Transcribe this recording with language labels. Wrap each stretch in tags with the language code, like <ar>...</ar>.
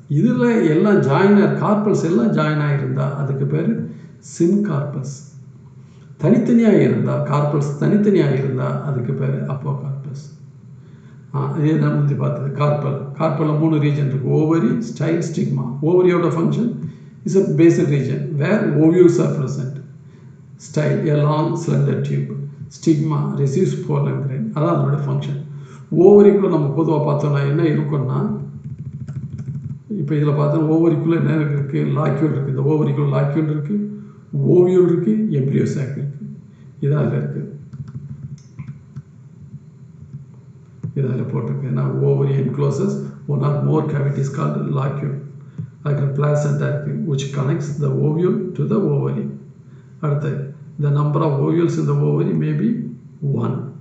<ta>இதில் எல்லாம் ஜாயினாக கார்பல்ஸ் எல்லாம் ஜாயினாக இருந்தால் அதுக்கு பேர் சின்கார்பஸ். தனித்தனியாக இருந்தால் கார்பல்ஸ் தனித்தனியாக இருந்தால் அதுக்கு பேர் அப்போ கார்பஸ். இதே நான் முந்தி பார்த்தது கார்பலில் 3 ரீஜன் இருக்குது. Ovary, style, stigma.</ta> <en>ஓவரியோட function is a basic region where ovules are present. Style a long slender tube.</en> <ta>Stigma</ta> <en>Receives pollen grain.</en> <ta>அதான் அதோட ஃபங்க்ஷன். ஓவரிக்குள்ளே நம்ம பொதுவாக பார்த்தோம்னா என்ன இருக்குன்னா, இப்போ இதில் பார்த்தோன்னா ஓவரிக்குள்ளே என்ன இருக்குது? லாக்யூல் இருக்குது. இந்த ஓவரிக்குள்ளே லாக்யூல் இருக்குது, ஓவியூல் இருக்குது, எம்ப்ரியோ சாக் இருக்குது. இதான் அதில் இருக்குது. இதில் போட்டிருக்கு. நான்</ta> <en>Ovary encloses one or more cavities called locule.</en> <ta>அதுக்கு பிளாசண்டா இருக்குது</ta> <en>which connects the ovule to the ovary.</en> <ta>அடுத்து</ta> <en>the number of ovules in the ovary may be 1.</en>